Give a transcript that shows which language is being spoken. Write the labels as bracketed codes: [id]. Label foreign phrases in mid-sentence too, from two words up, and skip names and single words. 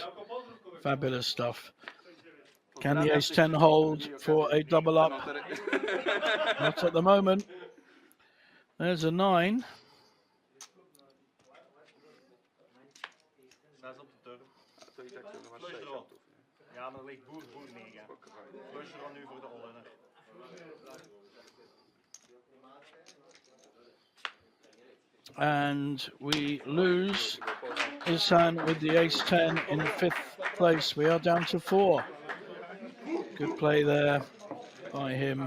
[en] Fabulous stuff. Can the ace 10 hold for a double up? Not at the moment. There's a 9. [pl] To i tak ciągle masz 6 autów, nie? [nl] Ja, maar er ligt boer 9. Flush draw nu voor de all-inner. [en] And we lose Isan with the ace 10 in 5th place. We are down to 4. Good play there by him.